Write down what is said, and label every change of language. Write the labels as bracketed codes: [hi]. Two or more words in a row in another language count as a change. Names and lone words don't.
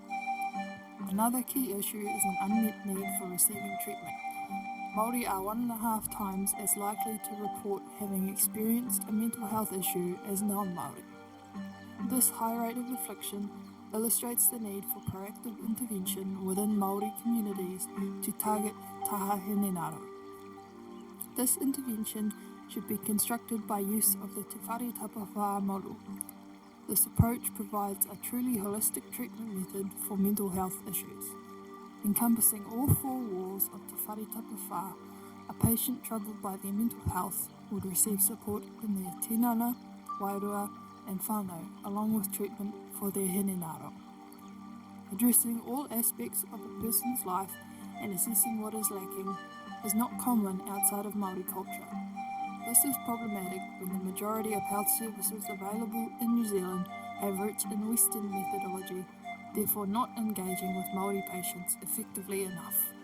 [en] Another key issue is an unmet need for receiving treatment. Māori are 1.5 times as likely to report having experienced a mental health issue as non-Māori. This high rate of affliction illustrates the need for proactive intervention within Māori communities to target [mi] taha hinengaro. [en] This intervention should be constructed by use of the Te Whare Tapa Whā model. This approach provides a truly holistic treatment method for mental health issues. Encompassing all 4 walls of Te Whare Tapa Whā, a patient troubled by their mental health would receive support in their tinana, wairua and whānau, along with treatment for their hinengaro. Addressing all aspects of a person's life and assessing what is lacking is not common outside of Māori culture. This is problematic when the majority of health services available in New Zealand have roots in Western methodology, therefore not engaging with Māori patients effectively enough.